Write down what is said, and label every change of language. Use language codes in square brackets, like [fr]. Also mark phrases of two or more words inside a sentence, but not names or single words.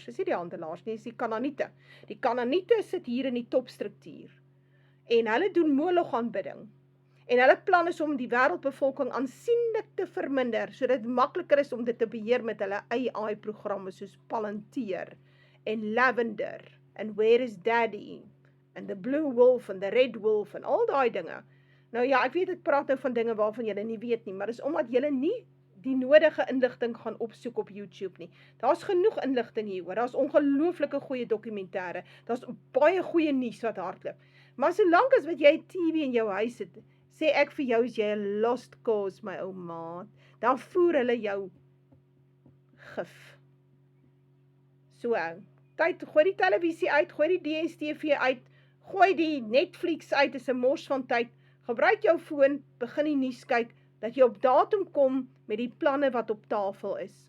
[af] Dis nie die handelaars nie, dis die Kanaaniete. Die Kanaaniete sit hier in die topstruktuur. En hulle doen Moloch aanbidding. En hulle plan is om die wêreldbevolking aansienlik te verminder, sodat dit makliker is om dit te beheer met hulle AI-programme soos Palantir en Lavender en Where is Daddy en The Blue Wolf en The Red Wolf en al daai dinge. Nou ja, ek weet ek praat nou van dinge waarvan julle nie weet nie, maar dis omdat julle nie die nodige inligting gaan opsoek op YouTube nie. Daar's genoeg inligting hieroor. Daar's ongelooflike goeie dokumentêre. Daar's baie goeie nuus wat hardloop. Maar solank as wat jy TV in jou huis het, sê ek vir jou, is jy 'n [en] lost cause, [af] my ou maat, dan voer hulle jou gif. So, tyd, gooi die televisie uit, gooi die DStv uit, gooi die Netflix uit, is 'n mors van tyd, gebruik jou foon, begin die nuus kyk, dat jy op datum kom met die planne wat op tafel is.